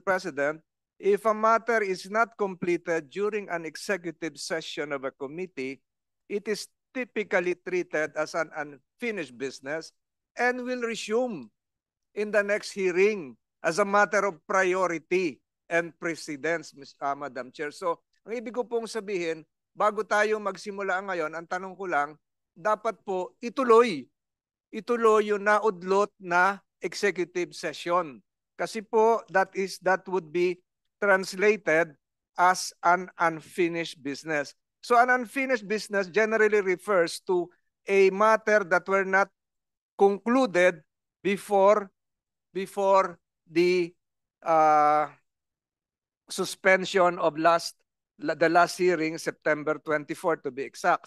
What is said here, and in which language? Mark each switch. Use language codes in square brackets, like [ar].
[en] President, if a matter is not completed during an executive session of a committee, it is typically treated as an unfinished business and will resume in the next hearing as a matter of priority and precedence, Madam Chair. [tl] So, ang ibig ko pong sabihin, bago tayo magsimula ngayon, ang tanong ko lang, dapat po ituloy yung naudlot na executive session. Kasi po, [en] that would be translated as an unfinished business. So an unfinished business generally refers to a matter that were not concluded before the suspension of the last hearing, September 24 to be exact.